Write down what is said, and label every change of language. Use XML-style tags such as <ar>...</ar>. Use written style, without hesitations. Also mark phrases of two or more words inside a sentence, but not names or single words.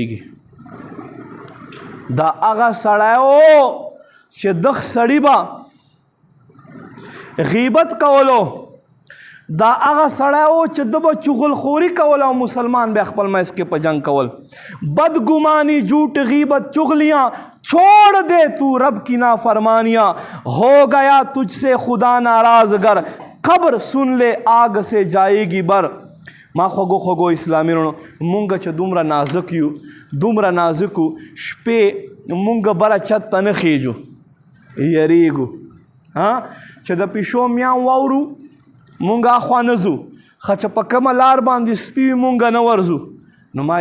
<ps>کېږي دا هغه سړی و چې دغه سړي به غیبت کولو دا هغه سړی و چې ده به چغلخوري کول او مسلمان بیا خپل منځ کې په جنګ کول بدګمانی</ps> <ur>جھوٹ غیبت چغلیاں چھوڑ دے تو رب کی نافرمانیاں ہو گیا تجھ سے خدا ناراض گر قبر سن لے آگ سے جائے گی</ur> <ps>بر ما خوږو اسلامي وروڼو مونږ چې دومره نازک یو دومره نازک یو شپې مونږ بره چت ته نه خیږو یریږو چې د پیشو میاو واورو مونږ اخوا نه ځو ښه چې په کومه لار باندې سپي وي مونږ نه ورځو نو ما</ps>